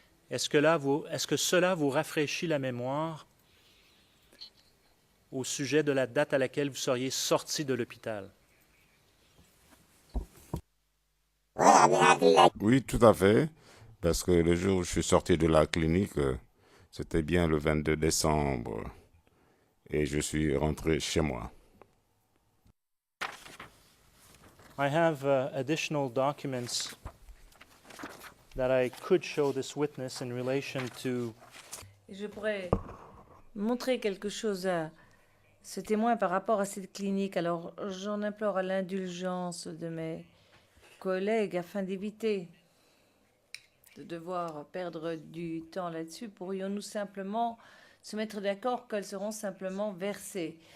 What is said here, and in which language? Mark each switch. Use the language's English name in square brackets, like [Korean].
[French] Est-ce que cela vous rafraîchit la mémoire au sujet de la date à laquelle vous seriez sorti de l'hôpital? Oui, tout à fait. Parce que le jour où je suis sorti de la clinique, c'était bien le 22 décembre. Et je suis rentré chez moi. [English] I have additional documents that I could show this witness in relation to... [French] Je pourrais montrer quelque chose à ce témoin par rapport à cette clinique. Alors, j'en implore à l'indulgence de mes collègues afin d'éviter de devoir perdre du temps là-dessus. Pourrions-nous simplement se mettre d'accord qu'elles seront simplement versées?